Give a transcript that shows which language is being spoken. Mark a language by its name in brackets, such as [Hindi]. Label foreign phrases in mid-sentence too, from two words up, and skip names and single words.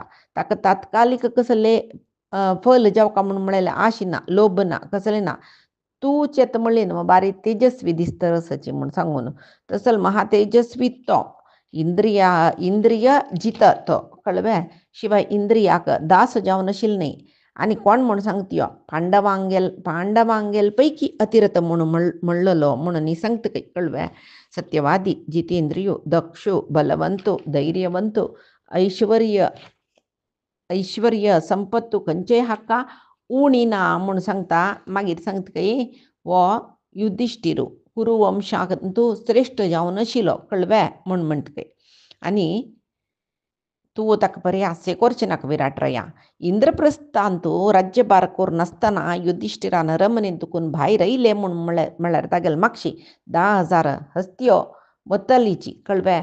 [Konkani] ताका तात्कालीक कसले फल जावका म्हूण म्हळेलें आश ना लोभ ना कसलें ना तूं चेत म्हणली न्हू बारी तेजस्वी दिसता रसाची म्हूण सांगून तसल महातेजस्वी तो इंद्रिय जित तो कळ्ळें. शिवाय इंद्रियाक दास जावन आशिल्लो न्ही आनी कोण म्हूण सांगता पांडवांगेल पैकी अतिरथ म्हणून म्हणलेलो म्हणून सांगता कळ्ळें. सत्यवादी जितेंद्रियो दक्षो बलवंतो धैर्यवंतो ऐश्वर्य संपत्तू खंयचेय हाका उणी ना म्हूण सांगता. मागीर सांगता वो युधिष्ठिर कुरुवंशाक तूं श्रेश्ठ जावन आशिल्लो कळ्ळें म्हूण म्हणटा आनी तूं ताका बरें हास्य करचें नाका विराटराया. इंद्रप्रस्थान तूं राज्यभार करून युधिष्ठिरान रमणीन तुकून भायर आयलें म्हूण म्हळ्यार तागेल मागशी 10,000 हस्त्यो वतलीची कळ्ळें.